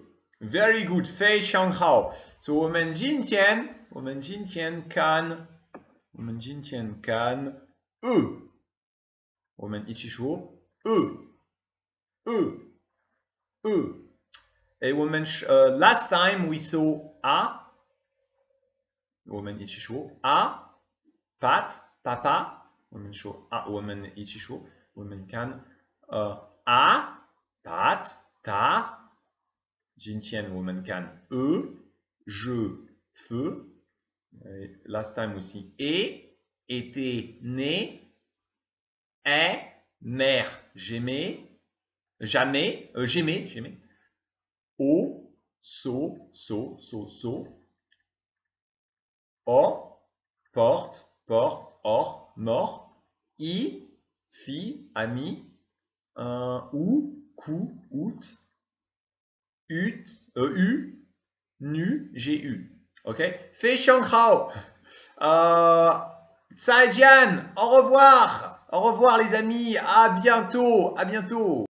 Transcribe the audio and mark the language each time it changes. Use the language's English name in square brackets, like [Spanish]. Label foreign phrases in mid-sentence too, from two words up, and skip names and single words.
[English] Very good. [Chinese] 非常好。So 我们今天看我们一起说诶，我们 [English] last time we saw [French] a， [Chinese] 我们一起说 [French] a， pat， papa， [Chinese] 我们说 a， 我们一起说，我们看 [French] a， pat， ta， [Chinese] 今天我们看 [French] je， feu， [English] last time [French] aussi et， était, né, est, mère, j'aimais, jamais, j'aimais, au, so, or, porte, port, or, mort, i, fille, ami, ou, coup, out, u, nu, j'ai eu. [English] OK? [Chinese] 非常好。 [French] 再见，au revoir les amis, à bientôt.